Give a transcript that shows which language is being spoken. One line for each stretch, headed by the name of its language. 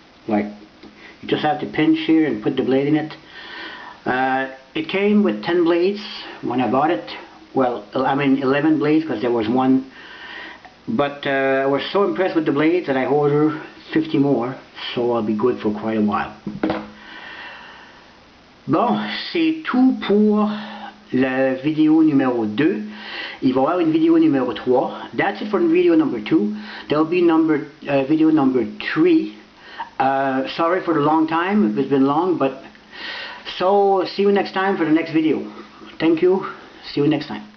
English: Like, you just have to pinch here and put the blade in it. It came with 10 blades when I bought it. Well, I mean 11 blades, because there was one. But I was so impressed with the blades that I ordered 50 more, so I'll be good for quite a while.
French: Bon, c'est tout pour la vidéo numéro 2. Il va y avoir une vidéo numéro 3.
English: That's it for video number 2. There'll be video number 3. Sorry for the long time, it's been long, but so see you next time for the next video. Thank you. See you next time.